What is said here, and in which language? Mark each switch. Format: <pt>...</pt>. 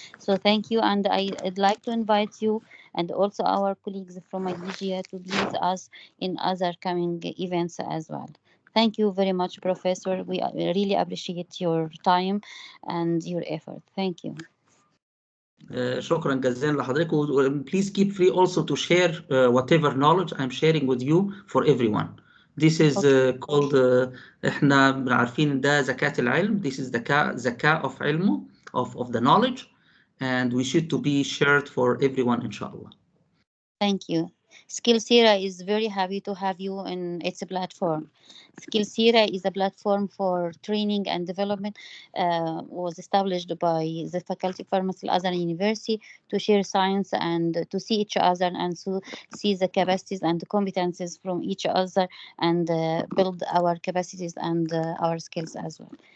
<en>So thank you, and I'd like to invite you and also our colleagues from Malaysia to be with us in other coming events as well. Thank you very much, Professor. We really appreciate your time and your effort. Thank you.</en> <ar>شكرا جزيلا لحضرتك.</ar> <en>Please keep free also to share whatever knowledge I'm sharing with you for everyone.</en> <ar>This is called احنا عارفين ده زكاة العلم.</ar> <en>This is زكاة of علمه of the knowledge, and we should to be shared for everyone inshallah. Thank you. Skillsera is very happy to have you in its platform. Skillsera is a platform for training and development, was established by the Faculty of Pharmacy at Al-Azhar University to share science and to see each other and to see the capacities and the competencies from each other and build our capacities and our skills as well.</en>